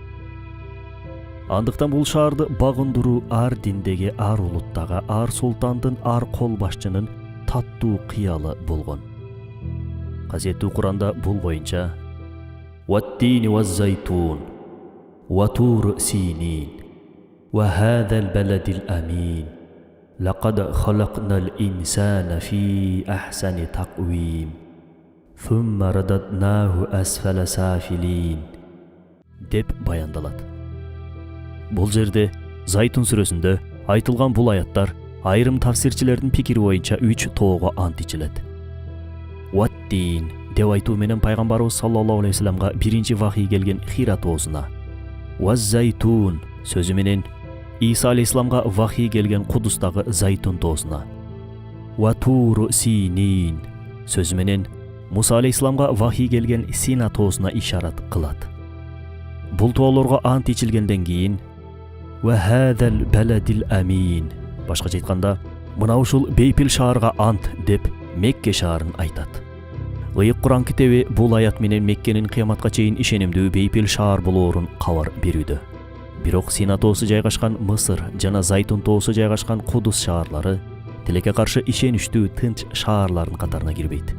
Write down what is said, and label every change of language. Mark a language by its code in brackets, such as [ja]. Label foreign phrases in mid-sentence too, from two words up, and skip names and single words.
[ky] Андыктан бул шаарды багындыруу ар диндеги, ар улуттагы, ар султандын, ар кол башчынын таттуу кыялы болгон. Казеттүү Куранда бул боюнча [ar] «والتين والزيتون، وطور سينين، وهذا البلد الأمين، لقد خلقنا الإنسان في أحسن تقويم، ثم رددناه أسفل سافلين» [ky] деп баяндалат. Бул жерде Зайтун сүрөсүндө айтылган бул аяттар айрым тафсирчилердин пикири боюнча 3 тоого ант ичилет. Уаттин деп айтуу менен пайгамбарыбыз [ar] صلى الله عليه وسلم [ky] биринчи вахий келген Хира тоосуна, Уаз-Зайтун сөзү менен Иса алейхиссаламга вахий келген Кудустагы Зайтун тоосуна, Ватур Синин сөзү менен Муса алейхиссаламга вахий келген Сина тоосуна ишарат кылат. Бул тоолорго ант ичилгенден кийин [ar] «وهذا البلد الأمين» [ky] башкача айтканда, мына ушул бейпил шаарга ант деп Мекке шаарын айтат. Ыйык Куран китеби бул аят менен Меккенин кыяматка чейин ишенимдүү бейпил шаар болоорун кабар берүүдө. Бирок Сина тоосу жайгашкан Мысыр жана Зайтун тоосу жайгашкан Кудус шаарлары тилекке каршы ишеничтүү тынч шаарлардын катарына кирбейт.